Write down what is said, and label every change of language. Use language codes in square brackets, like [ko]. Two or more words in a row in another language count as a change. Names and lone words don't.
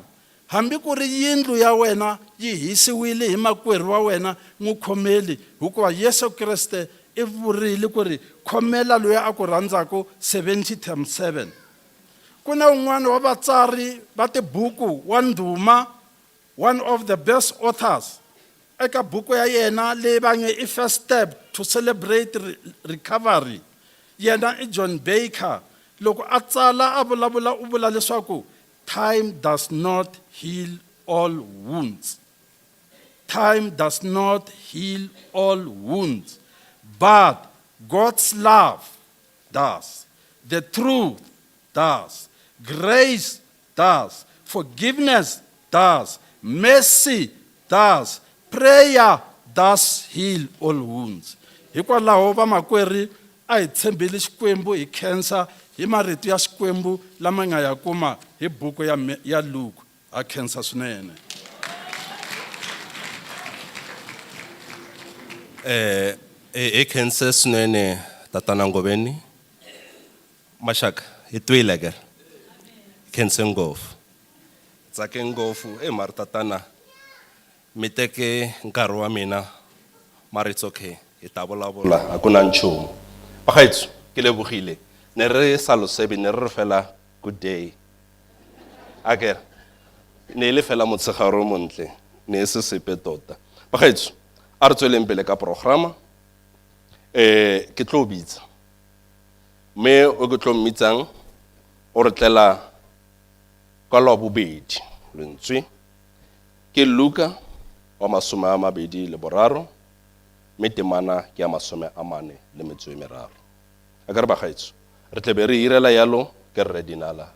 [ts] Hambi ku ri yindlu ya wena yi hisiwile hi makwerhu wa wena n'wu khomeli, hikuva Yesu Kriste i vurile ku ri khomela loyi a ku rhandzaku 70 times 7. Ku na un'wana wa vatsari va tibuku wa ndhuma, [en] one of the best authors, [ts] eka buku ya yena leyi va nge i First Step to Celebrate Recovery. Yena i John Baker. Loko a tsala a vulavula u vula leswaku [en] time does not heal all wounds. Time does not heal all wounds, but God's love does. The truth does. Grace does. Forgiveness does. Mercy does. Prayer does heal all wounds. [ts] Hikwalaho vamakwerhu a hi tshembeli Xikwembu hi khensa hi marito ya Xikwembu lama nga ya kuma hi buku ya Luke. A khensa swinene. Khensa swinene tatana Ngobeni. Mashaka hi twile ke. Khensa ngopfu. Tsake ngopfu mara tatana mi teke nkarhi wa mina mara [en] it's okay. [ts] Hi ta vulavula a ku na nchumu. [tn] Bagaetso ke lebogile. Ne re salosebe ne re fela [en] good day. [tn] Akere ne le fela motshegaro montle ne se sepe tota. Bagaetso a re tsweleng pele ka programa ke tlo bitsa me o ke tlo mmitsang o re tlela ka la bobedi lentswe ke Luka wa 23 mme temana ke ya 43. Akere bagaetso re tle be re irela yalo ke re Linala.